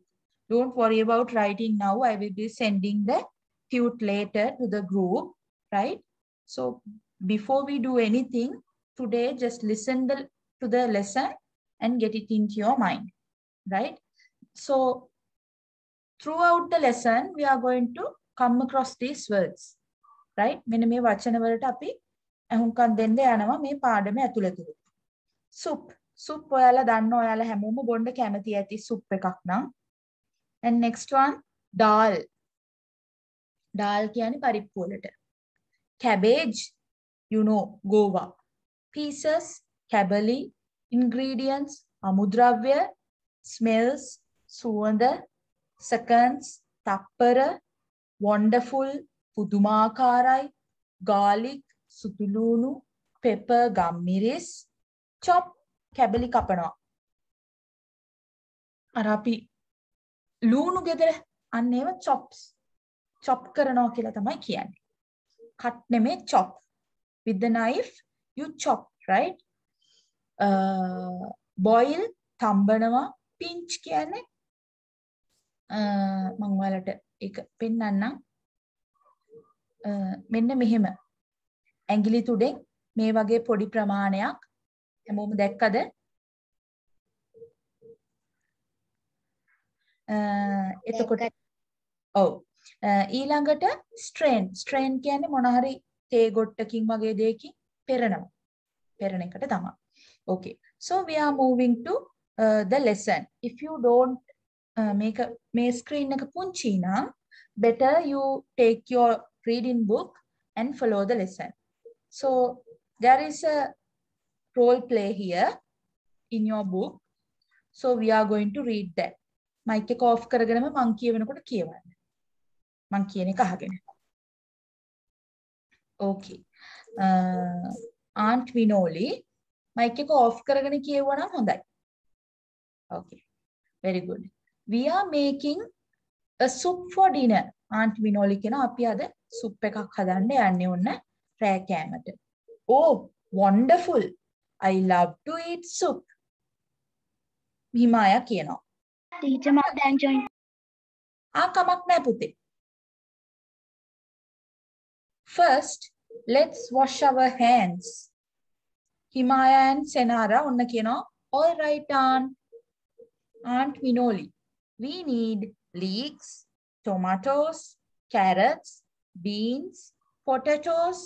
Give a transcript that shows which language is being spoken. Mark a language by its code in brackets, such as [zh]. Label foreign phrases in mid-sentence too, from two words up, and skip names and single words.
[en] Don't worry about writing now. I will be sending the tute later to the group, right? So before we do anything today, just listen to the lesson and get it into your mind, right? So throughout the lesson, we are going to come across these words, right? [si] මෙන්න මේ වචන වලට අපි අහුම්කම් දෙන්න යනවා මේ පාඩමේ ඇතුළතදී. soup. soup ඔයාලා දන්න ඔයාලා හැමෝම බොන්න කැමති ඇති soup එකක් නම්. [en] And next one, dal. dal [si] කියන්නේ පරිප්පු වලට. [en] cabbage, you know, [si] ගෝවා. pieces, kabali. ingredients, අමුද්‍රව්‍ය. smells, සුවඳ. seconds, තප්පර. wonderful, පුදුමාකාරයි. garlic, සුදුලූණු. pepper, ගම්මිරිස්. chop, කැබලි කපනවා. අර අපි ලූණු ගෙදර අන්න ඒව chops. chop කරනවා කියලා තමයි කියන්නේ. cut නෙමෙයි chop. [en] With the knife, you chop, right? boil, [si] තම්බනවා. pinch කියන්නේ මම ඔයාලට ඒක පෙන්නන්නම්. මෙන්න මෙහෙම. ඇඟිලි තුඩෙන් මේ වගේ පොඩි ප්‍රමාණයක් හැමෝම දැක්කද? එතකොට ඔව් ඊළඟට strain කියන්නේ මොන හරි තේ ගොට්ටකින් වගේ දෙයකින් පෙරනවා. පෙරණ එකට තමයි. [en] Okay, so we are moving to the lesson. If you don't make [si] මේ screen එක පුංචි නම් [en] better you take your reading book and follow the lesson. So there is a role play here in your book. So we are going to read that. [si] Mic එක off කරගෙනම මං කියවනකොට කියවන්න. මං කියන එක අහගෙන. Okay. Aunt Minoli, mic එක off කරගෙන කියවුවා නම් හොඳයි. [en] Okay. Very good. We are making a soup for dinner. [si] Aunt Minoli කියනවා අපි අද soup එකක් හදන්න යන්නේ ඔන්න රෑ කෑමට. [en] Oh, wonderful. I love to eat soup. [si] හිමායා කියනවා. Teacher, මම දැන් join. කමක් නැහැ පුතේ. [en] First, let's wash our hands. [si] Himaya and Senara ඔන්න කියනවා. [en] All right, Aunt Minoli. We need leeks, tomatoes, carrots, beans, potatoes.